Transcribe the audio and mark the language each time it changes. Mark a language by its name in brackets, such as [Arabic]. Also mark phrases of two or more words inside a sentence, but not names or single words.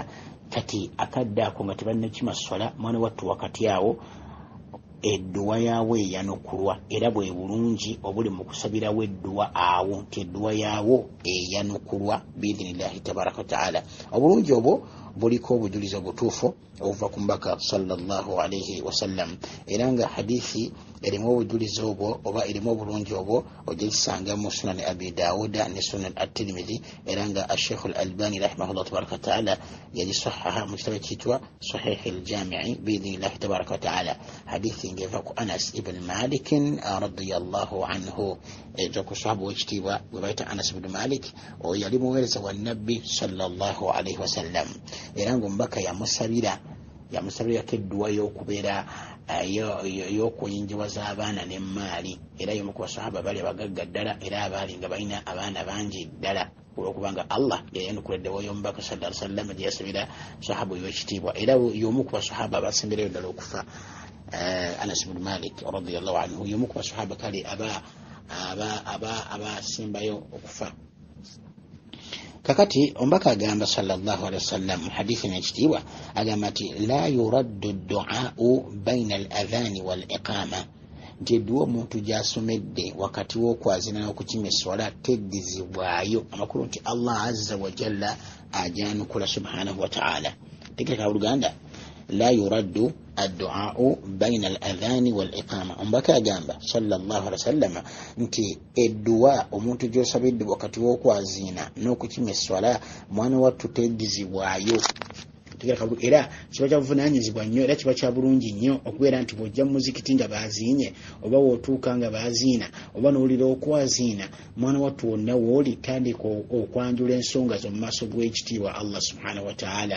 [Ganda] Kati akadde ako nga tebannakima swala, mwana wattu wakati awo edduwa yaawe eyanukulwa, era bwe bulungi obuli mu kusabirawo edduwa awo nti edduwa yaawo eyanukulwa [Arabic] بإذن الله تبارك وتعالى. [Ganda] Obulungi obwo buliko obujulizi obutuufu obuva ku mbaka [Arabic] صلى الله عليه وسلم, [Ganda] era nga hadithi erimu obujulizi obwo oba erimu obulungi obwo ogisanga mu sunan abi dawuda ne sunan at-tirmidhi, era nga Sheikh al-Albani [Arabic] رحمه الله تبارك وتعالى [Ganda] yagisahaha mu kitabo kitwa sahih al-jami'i [Arabic] بإذن الله تبارك وتعالى. [Ganda] Hadithi ngeva ku Anas ibn Malik [Arabic] رضي الله عنه, [Ganda] ejo ku sahaba w'ekitiibwa gwe bayita Anas ibn Malik, oyo yali muweereza wa nabbi [Arabic] صلى الله عليه وسلم, [Ganda] era nga omubaka yamusabirako edduwa y'okubeera y'okuyingiwaza abaana n'emmaali, era y'omu ku basahaba bali abagagga ddala era abaali nga balina abaana bangi ddala, olwokubanga Allah yayanukula edduwa y'omubaka [Arabic] صلى الله عليه وسلم [Ganda] gye yasabira sahaba w'ekitiibwa, era y'omu ku basahaba abasemberayo ddala okufa. Anas ibn Malik [Arabic] رضي الله عنه [Ganda] y'omu ku basahaba kale abasembayo okufa. Kakati ombaka agamba [Arabic] صلى الله عليه وسلم [Ganda] mu hadithi n'ekitiibwa agamba nti [Arabic] لا يرد الدعاء بين الأذان والإقامة, [Ganda] nti edduwa omuntu gy'asomedde wakati w'okwazina n'okukima esswala teddizibwayo. Amakulu nti [Arabic] الله عز وجل [Ganda] ajanukula [Arabic] سبحانه وتعالى. [Ganda] Tegereka Oluganda, [Arabic] لا يرد الدعاء بين الأذان والإقامة. [Ganda] Ombaka agamba [Arabic] صلى الله عليه وسلم [Ganda] nti edduwa omuntu gy'osabidde wakati w'okwaziina n'okukima esswala mwana wattu teddizibwayo. Era kiba kya buvunaanyizibwa nnyo era kiba kya bulungi nnyo okubeera nti bw'ojja mu muzikiti nga baaziinye, oba w'otuuka nga baaziina, oba n'owulira okwaziina, mwana wattu wonna w'oli tandika okwanjula ensonga zo mu maaso g'ekitiibwa [Arabic] الله سبحانه وتعالى.